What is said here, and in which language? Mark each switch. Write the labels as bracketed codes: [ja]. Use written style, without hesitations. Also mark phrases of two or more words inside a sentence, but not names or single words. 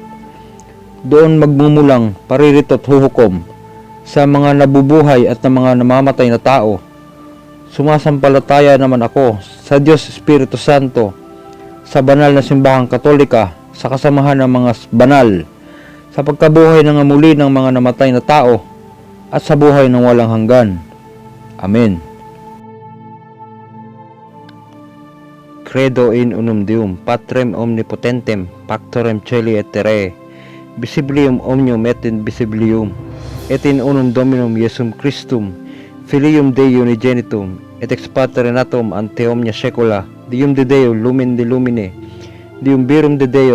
[tl] Doon magmumulang paririto at huhukom sa mga nabubuhay at ng mga namamatay na tao. Sumasampalataya naman ako sa Diyos Espiritu Santo, sa banal na simbahang katolika, sa kasamahan ng mga banal, sa pagkabuhay ng muli ng mga namatay na tao, at sa buhay ng walang hanggan. Amen. [la] Credo in unum Deum, Patrem omnipotentem, Pactorem Caeli et Terrae, visibilium omnium et invisibilium, et in unum Dominum Iesum Christum, Filium Dei unigenitum, et ex Pater natum ante omnia saecula, Deum de Deo lumen de lumine, Deum virum de Deo,